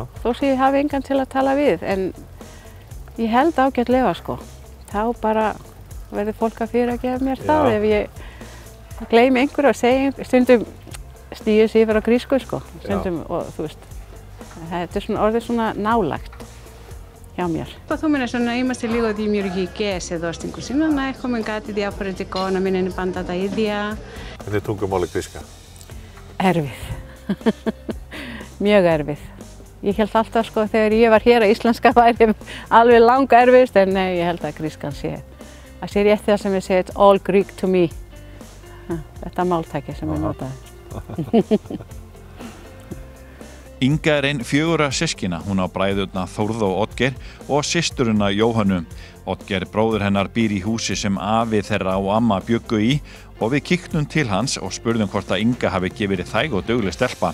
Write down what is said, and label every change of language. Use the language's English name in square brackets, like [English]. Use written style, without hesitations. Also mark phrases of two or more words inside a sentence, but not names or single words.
[Icelandic] Þó sem ég hafi engan til að tala við en ég held ágætlega sko. Þá bara verður fólk að fyrirgefa mér það ef ég gleymi einhverju og segja stundum stígur sig yfir á grísku sko. Stundum og þú veist. Þetta svona orðið svona nálægt [Greek] για μιας. Προσπαθούμε να είμαστε λίγο δημιουργικές εδώ στην κουζίνα, να έχουμε κάτι διαφορετικό, να μην είναι πάντα τα ίδια. [Icelandic] Hvernig tungumál gríska? Erfið. Mjög erfið. Ég held alltaf sko þegar ég var hér að íslenska væri alveg lang erfiðst en nei, ég held að grískan sé. Það sé rétt það sem ég segi, [English] it's all Greek to me. [Icelandic] Þetta máltæki sem ég notaði. Inga einn 4 systkina, hún á bræðurna Þórð og Oddgeir og systurina Jóhönnu. Oddgeir bróðir hennar býr í húsi sem afi þeirra og amma bjuggu í og við kíktum til hans og spurðum hvort að Inga hafi ekki verið þæg og dugleg stelpa.